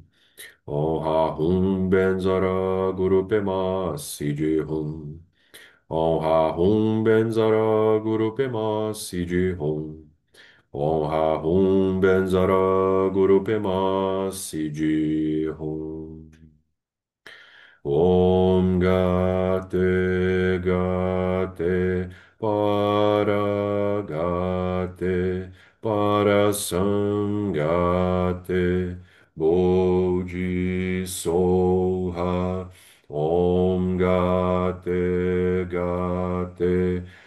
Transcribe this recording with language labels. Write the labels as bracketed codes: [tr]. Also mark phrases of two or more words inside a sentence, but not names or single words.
[sa] Oha hum benzara guru pema siji hum. Oha hum benzara guru pema siji hum. Oha hum benzara guru pema siji hum. Om Gate Gate Paragate Parasangate Boji Soha Om Gate Gate